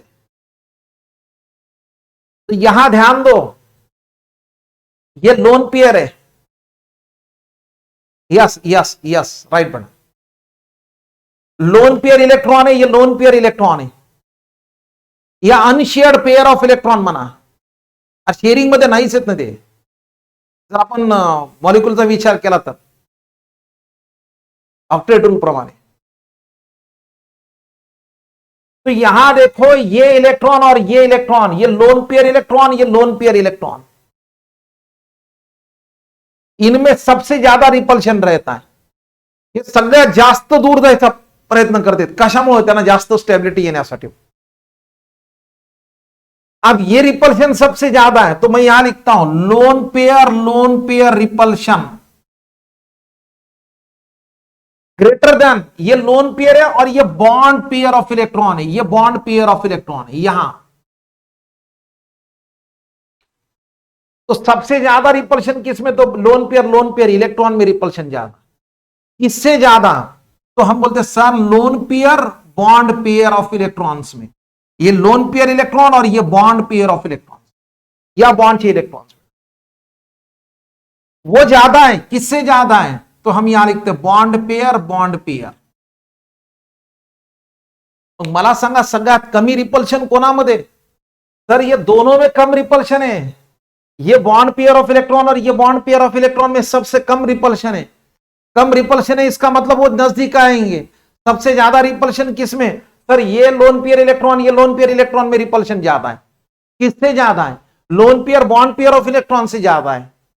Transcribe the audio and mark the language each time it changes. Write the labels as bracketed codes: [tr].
[hi] तो यहां ध्यान दो, ये लोन पेयर है, यस यस यस राइट बना, लोन पेयर इलेक्ट्रॉन है, ये लोन पेयर इलेक्ट्रॉन है, [mr] या अनशेअर्ड पेयर ऑफ इलेक्ट्रॉन म्हणा. शेअरिंग मध्ये नाहीच येत ना ते, जर आपण मॉलिक्यूलचा विचार केला तर ऑक्टेट रूल प्रमाणे. [hi] तो यहां देखो ये इलेक्ट्रॉन और ये इलेक्ट्रॉन, ये लोन पेयर इलेक्ट्रॉन, ये लोन पेयर इलेक्ट्रॉन, इनमें सबसे ज्यादा रिपल्शन रहता है. [mr] हे सगळ्यात जास्त दूर जायचा प्रयत्न करतात. कशामुळे? त्यांना जास्त स्टेबिलिटी येण्यासाठी. [hi] अब ये रिपल्शन सबसे ज्यादा है, तो मैं यहां लिखता हूं lone pair repulsion greater than, ये लोन पेयर है और ये बॉन्ड पेयर ऑफ इलेक्ट्रॉन है, ये बॉन्ड पेयर ऑफ इलेक्ट्रॉन है यहां. तो सबसे ज्यादा रिपल्शन किसमें? तो लोन पेयर इलेक्ट्रॉन में रिपल्शन ज्यादा. इससे ज्यादा तो हम बोलते हैं sir lone pair bond pair of electrons में, ये लोन पेयर इलेक्ट्रॉन और ये बॉन्ड पेयर ऑफ इलेक्ट्रॉन, या बॉन्ड चाहिए इलेक्ट्रॉन्स, वो ज्यादा है. किससे ज्यादा है? तो हम यहां लिखते हैं बॉन्ड पेयर. [mr] मला सांगा सगळ्यात कमी रिपल्शन कोणामध्ये? [hi] सर ये दोनों में कम रिपल्शन है, ये बॉन्ड पेयर ऑफ इलेक्ट्रॉन और ये बॉन्ड पेयर ऑफ इलेक्ट्रॉन में सबसे कम रिपल्शन है. कम रिपल्शन है इसका मतलब वो नजदीक आएंगे. सबसे ज्यादा रिपल्शन किसमें? सर ये लोन पेयर इलेक्ट्रॉन, ये लोन पेयर इलेक्ट्रॉन में रिपल्शन ज्यादा है. किससे ज्यादा है? Lone pair bond pair of electron से ज्यादा है.